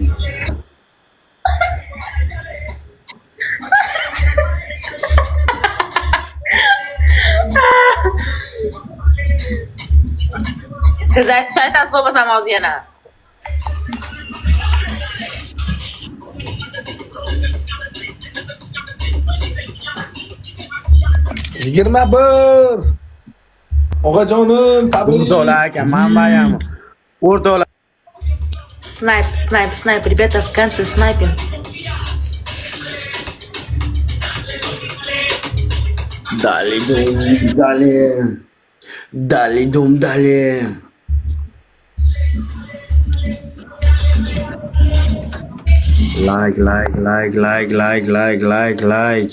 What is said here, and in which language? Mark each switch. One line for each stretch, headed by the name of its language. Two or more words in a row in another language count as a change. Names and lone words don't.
Uzbek: Siz aytishni aytasiz bo'lmasam hozir yana. Yigirma bir. Og'ajonim, tabrik. O'rtoqlar aka, manbayam. O'rtoqlar.
Russian: Снайп, ребята, в конце снайпим. Dali dum dali. Dali dum dali. Like.